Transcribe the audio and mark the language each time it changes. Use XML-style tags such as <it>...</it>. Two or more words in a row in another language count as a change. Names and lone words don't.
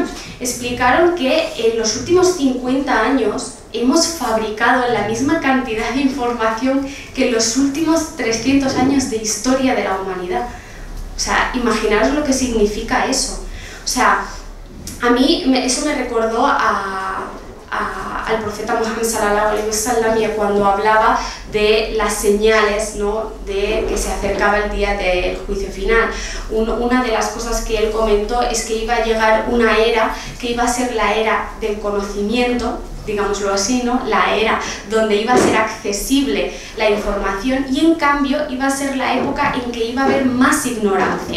<es>Explicaron que en los últimos 50 años hemos fabricado la misma cantidad de información que en los últimos 300 años de historia de la humanidad. O sea, imaginaros lo que significa eso. O sea, a mí eso me recordó al profeta Muhammad</es> <ar>صلى الله عليه وسلم,</ar> <es>y cuando hablaba de las señales, ¿no? De que se acercaba el día del juicio final. Una de las cosas que él comentó es que iba a llegar una era que iba a ser la era del conocimiento, digámoslo así, ¿no? La era donde iba a ser accesible la información, y en cambio iba a ser la época en que iba a haber más ignorancia.</es>